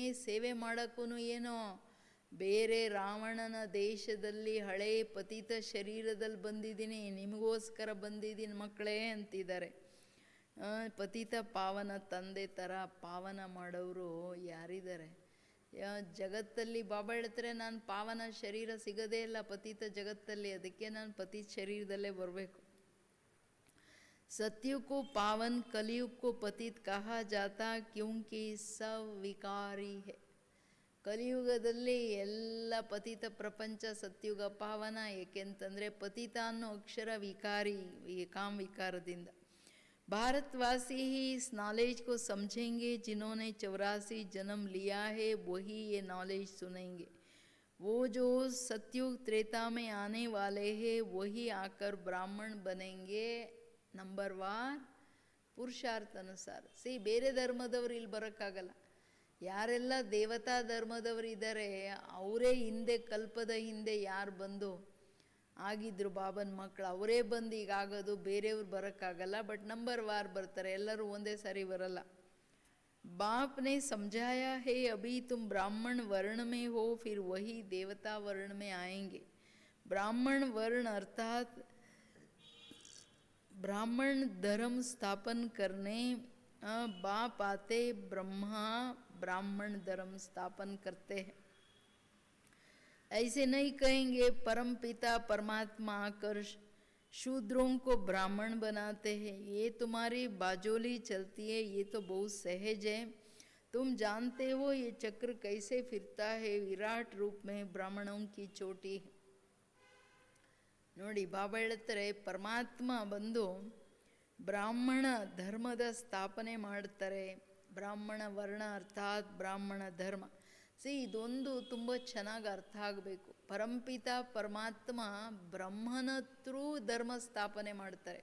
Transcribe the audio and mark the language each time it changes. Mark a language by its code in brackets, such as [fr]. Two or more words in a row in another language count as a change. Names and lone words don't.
[kn] ಸೇವೆ ಮಾಡೋಕ್ಕೂ ಏನೋ ಬೇರೆ ರಾವಣನ ದೇಶದಲ್ಲಿ ಹಳೇ ಪತಿತ ಶರೀರದಲ್ಲಿ ಬಂದಿದ್ದೀನಿ, ನಿಮಗೋಸ್ಕರ ಬಂದಿದ್ದೀನಿ ಮಕ್ಕಳೇ ಅಂತಿದ್ದಾರೆ. ಪತಿತ ಪಾವನ ತಂದೆ ಥರ ಪಾವನ ಮಾಡೋರು ಯಾರಿದ್ದಾರೆ ಜಗತ್ತಲ್ಲಿ? ಬಾಬಾ ಹೇಳ್ತಾರೆ ನಾನು ಪಾವನ ಶರೀರ ಸಿಗೋದೇ ಇಲ್ಲ ಪತಿತ ಜಗತ್ತಲ್ಲಿ, ಅದಕ್ಕೆ ನಾನು ಪತಿತ ಶರೀರದಲ್ಲೇ ಬರಬೇಕು. [hi] सत्युग को पावन कलयुग को पतित कहा जाता क्योंकि सब विकारी है. [kn] ಕಲಿಯುಗದಲ್ಲಿ ಎಲ್ಲ ಪತಿತ ಪ್ರಪಂಚ, ಸತ್ಯುಗ ಪಾವನ. ಏಕೆಂತಂದರೆ ಪತಿತ ಅನ್ನೋ ಅಕ್ಷರ ವಿಕಾರಿ, ವಿಕಾರದಿಂದ. [hi] भारतवासी ही इस नॉलेज को समझेंगे, जिन्होंने 84 जन्म लिया है वही ये नॉलेज सुनेंगे. वो जो सत्युग त्रेता में आने वाले हैं वही आकर ब्राह्मण बनेंगे. [kn] ನಂಬರ್ 1 ಪುರುಷಾರ್ಥ ಅನುಸಾರ. ಬೇರೆ ಧರ್ಮದವ್ರು ಇಲ್ಲಿ ಬರೋಕ್ಕಾಗಲ್ಲ. ಯಾರೆಲ್ಲ ದೇವತಾ ಧರ್ಮದವರಿದ್ದಾರೆ ಅವರೇ ಹಿಂದೆ ಕಲ್ಪದ ಹಿಂದೆ ಯಾರು ಬಂದು ಆಗಿದ್ರು ಬಾಬನ ಮಕ್ಕಳು, ಅವರೇ ಬಂದು ಈಗ ಆಗೋದು, ಬೇರೆಯವ್ರು ಬರೋಕ್ಕಾಗಲ್ಲ. ಬಟ್ ನಂಬರ್ ವಾರ್ ಬರ್ತಾರೆ, ಎಲ್ಲರೂ ಒಂದೇ ಸಾರಿ ಬರಲ್ಲ. [hi] बाप ने समझाया है अभी तुम ब्राह्मण वर्ण में हो, फिर वही देवता वर्ण में आएंगे. ब्राह्मण वर्ण अर्थात ब्राह्मण धर्म स्थापन करने बाप आते, ब्रह्मा ब्राह्मण धर्म स्थापन करते हैं. ऐसे नहीं कहेंगे परम पिता परमात्मा आकर शूद्रों को ब्राह्मण बनाते हैं. ये तुम्हारी बाजोली चलती है, ये तो बहुत सहज है. तुम जानते हो ये चक्र कैसे फिरता है. विराट रूप में ब्राह्मणों की चोटी है. [kn] ನೋಡಿ, ಬಾಬಾ ಹೇಳ್ತಾರೆ ಪರಮಾತ್ಮ ಬಂದು ಬ್ರಾಹ್ಮಣ ಧರ್ಮದ ಸ್ಥಾಪನೆ ಮಾಡ್ತಾರೆ. ಬ್ರಾಹ್ಮಣ ವರ್ಣ ಅರ್ಥಾತ್ ಬ್ರಾಹ್ಮಣ ಧರ್ಮ. ಇದೊಂದು ತುಂಬ ಚೆನ್ನಾಗಿ ಅರ್ಥ ಆಗಬೇಕು. ಪರಂಪಿತ ಪರಮಾತ್ಮ ಬ್ರಹ್ಮನ ಥ್ರೂ ಧರ್ಮ ಸ್ಥಾಪನೆ ಮಾಡ್ತಾರೆ.